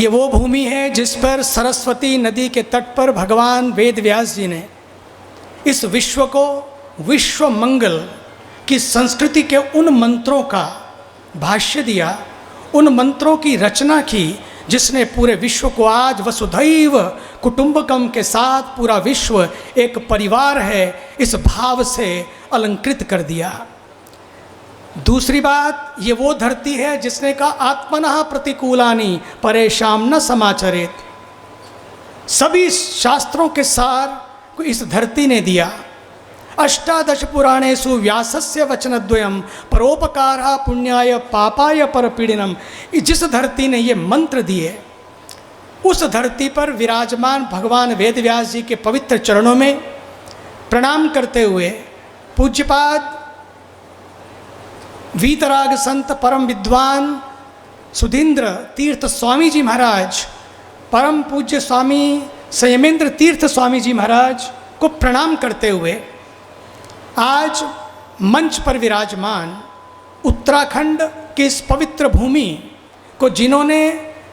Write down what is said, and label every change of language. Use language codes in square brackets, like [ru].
[hi] ये वो भूमि है जिस पर सरस्वती नदी के तट पर भगवान वेद व्यास जी ने इस विश्व को विश्व मंगल की संस्कृति के उन मंत्रों का भाष्य दिया, उन मंत्रों की रचना की जिसने पूरे विश्व को आज वसुधैव कुटुंबकम के साथ पूरा विश्व एक परिवार है इस भाव से अलंकृत कर दिया। दूसरी बात, ये वो धरती है जिसने कहा [sa] आत्मनः प्रतिकूलानि परेशान न समाचरेत। [hi] सभी शास्त्रों के सार को इस धरती ने दिया। [sa] अष्टादश पुराणेषु व्यासस्य वचनद्वयम् परोपकारः पुण्याय पापाय परपीड़नम्। [hi] जिस धरती ने ये मंत्र दिए, उस धरती पर विराजमान भगवान वेदव्यास जी के पवित्र चरणों में प्रणाम करते हुए पूज्यपाद वीतराग संत परम विद्वान सुधींद्र तीर्थ स्वामी जी महाराज, परम पूज्य स्वामी संयमेंद्र तीर्थ स्वामी जी महाराज को प्रणाम करते हुए आज मंच पर विराजमान उत्तराखंड की इस पवित्र भूमि को, जिन्होंने